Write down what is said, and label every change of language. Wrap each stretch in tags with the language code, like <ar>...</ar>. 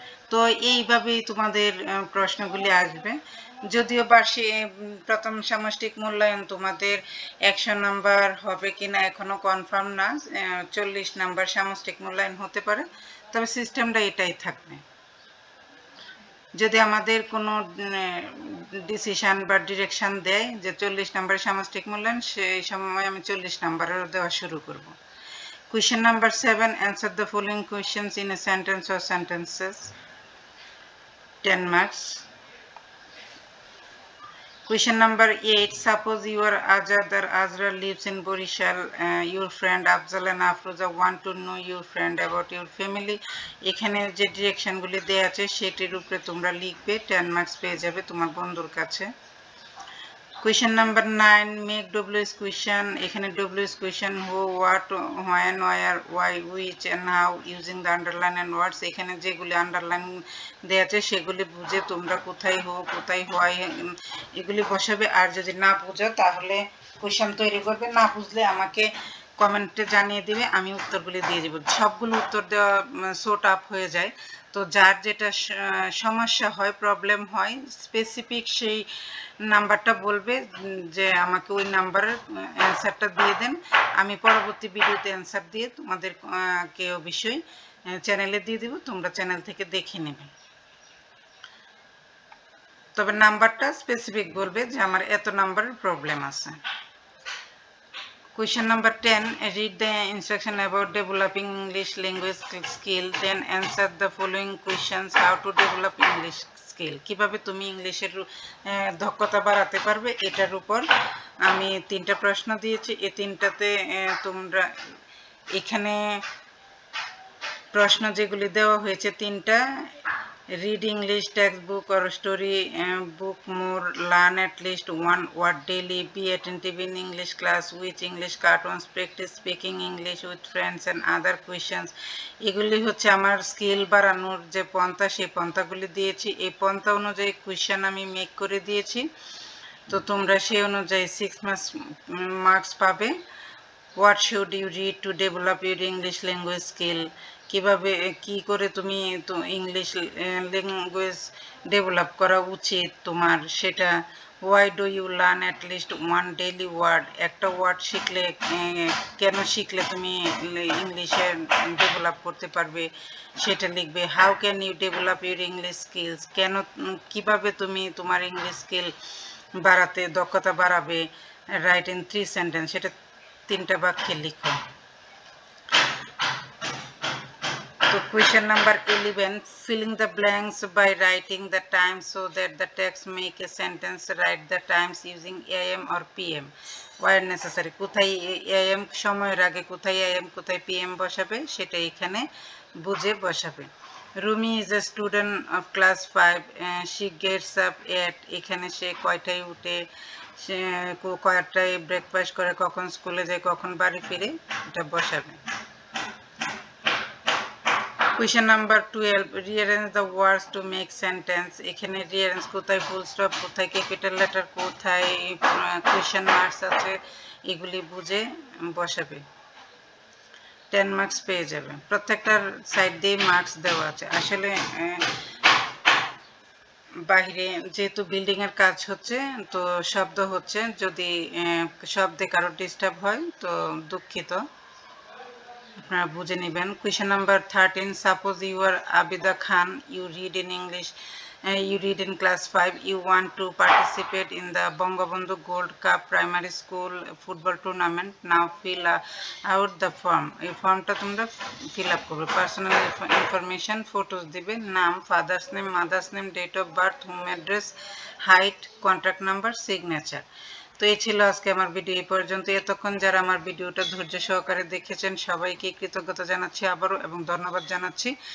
<bn>তো এইভাবেই তোমাদের প্রশ্নগুলি আসবে। যদিও প্রথম সামষ্টিক মূল্যায়ন তোমাদের 100 নাম্বার হবে কিনা এখনো কনফার্ম না, 40 নাম্বার সামষ্টিক মূল্যায়ন হতে পারে, তবে সিস্টেমটা এটাই থাকবে। যদি আমাদের কোনো ডিসিশন বা ডিরেকশন দেয় যে 40 নাম্বারের সামষ্টিক মূল্যায়ন, সেই সময় আমি 40 নাম্বারেরও দেওয়া শুরু করব।</bn> <en>Question number 7, answer the following questions in a sentence or sentences, 10 marks. Question number 8, suppose you are Azad or Azra lives in Borishal. Your friend Afzal and Afroza want to know your friend about your family.</en> <bn>এখানে যে ডিরেকশনগুলি দেয়া আছে সেটির উপরে তোমরা লিখবে, 10 marks পেয়ে যাবে তোমার বন্ধুর কাছে।</bn> <en>Question number 9, make WS question. এখানে WS question who, what, when, where, why, which and how using the underline and words.</en> <bn>এখানে যেগুলি আন্ডারলাইন দেয়া আছে সেগুলি বুঝে তোমরা কোথায় হো, কোথায় why এগুলি বসাবে। আর যদি না বুঝো তাহলে কোশ্চেন তৈরি করবে, না বুঝলে আমাকে কমেন্টে জানিয়ে দিবে, আমি উত্তরগুলি দিয়ে দেব। সবগুলো উত্তর দেওয়া সো টাফ হয়ে যায়, তো যার যেটা সমস্যা হয়, প্রবলেম হয়, স্পেসিফিক সেই নাম্বারটা বলবে যে আমাকে ওই নাম্বারের অ্যান্সারটা দিয়ে দেন। আমি পরবর্তী ভিডিওতে অ্যান্সার দিয়ে তোমাদের কে অবশ্যই চ্যানেলে দিয়ে দিব, তোমরা চ্যানেল থেকে দেখে নেবে। তবে নাম্বারটা স্পেসিফিক বলবে যে আমার এত নাম্বারের প্রবলেম আছে।</bn> <en>Question number 10, read the instruction about developing English language skill, then answer the following questions. How to develop English skill,</en> <bn>কিভাবে তুমি ইংলিশের দক্ষতা বাড়াতে পারবে, এটার উপর আমি 3টা প্রশ্ন দিয়েছি। এই 3টাতে তোমরা এখানে প্রশ্ন যেগুলি দেওয়া হয়েছে 3টা,</bn> <en>read English textbook or story book more, learn at least one word daily, be attentive in English class, watch English cartoons, practice speaking English with friends and other questions.</en> <bn>এগুলি হচ্ছে আমার স্কিল বাড়ানোর যে পন্থা, সেই পন্থাগুলি দিয়েছি। এই পন্থা অনুযায়ী কোয়েশ্চেন আমি মেক করে দিয়েছি, তো তোমরা সেই অনুযায়ী 6 মার্কস পাবে।</bn> <en>What should you read to develop your English language skill?</en> <bn>কিভাবে কি করে তুমি তো ইংলিশ ল্যাঙ্গুয়েজ ডেভেলপ করা উচিত তোমার, সেটা।</bn> <en>Why do you learn at least one daily word?</en> <bn>একটা ওয়ার্ড শিখলে কেন শিখলে তুমি ইংলিশে ডেভেলপ করতে পারবে সেটা লিখবে।</bn> <en>How can you develop your English skills?</en> <bn>কেন কিভাবে তুমি তোমার ইংলিশ স্কিল বাড়াতে, দক্ষতা বাড়াবে।</bn> <en>write in 3 sentence,</en> <bn>সেটা 3টা বাক্যে লিখো।</bn> <en>তো question number 11, filling the blanks by writing the time so that the text make a sentence. Write the times using AM or PM where necessary.</en> <bn>কোথায় AM সময়ের আগে কোথায় AM কোথায় PM বসাবে সেটা এখানে বুঝে বসাবে।</bn> <en>Rumi is a student of class 5. She gets up at,</en> <bn>এখানে সে কয়টায় উঠে, সে কয়টায় ব্রেকফাস্ট করে, কখন স্কুলে যায়, কখন বাড়ি ফিরে, এটা বসাবে।</bn> <en>Question number 12, rearrange the words to make sentence.</en> <bn>এখানে rearrange কোথায় ফুল স্টপ, কোথায় ক্যাপিটাল লেটার, কোথায় কোয়েশ্চেন মার্কস আছে, এগুলি বুঝে বসাবে। 10 মার্কস পেয়ে যাবে। প্রত্যেকটার সাইড দিয়ে মার্কস দেওয়া আছে। আসলে বাইরে যেহেতু বিল্ডিং এর কাজ হচ্ছে, তো শব্দ হচ্ছে, যদি শব্দে কারো ডিস্টার্ব হয় তো দুঃখিত, আপনারা বুঝে নেবেন।</bn> <en>Question number 13, suppose you are Abida Khan, you read in English, you read in class 5, you want to participate in the Bangabandhu Gold Cup primary school football tournament. Now fill out the form.</en> <bn>এই ফর্মটা তোমরা fill up করবে। Personal information, photos দিবে, নাম, father's name, mother's name, date of birth, home address, height, contact number, signature. তো এই ছিল আজকে আমার ভিডিও এই পর্যন্ত। এতক্ষণ যারা আমার ভিডিওটা ধৈর্য সহকারে দেখেছেন সবাইকে কৃতজ্ঞতা জানাচ্ছি আবারও, এবং ধন্যবাদ জানাচ্ছি।</bn>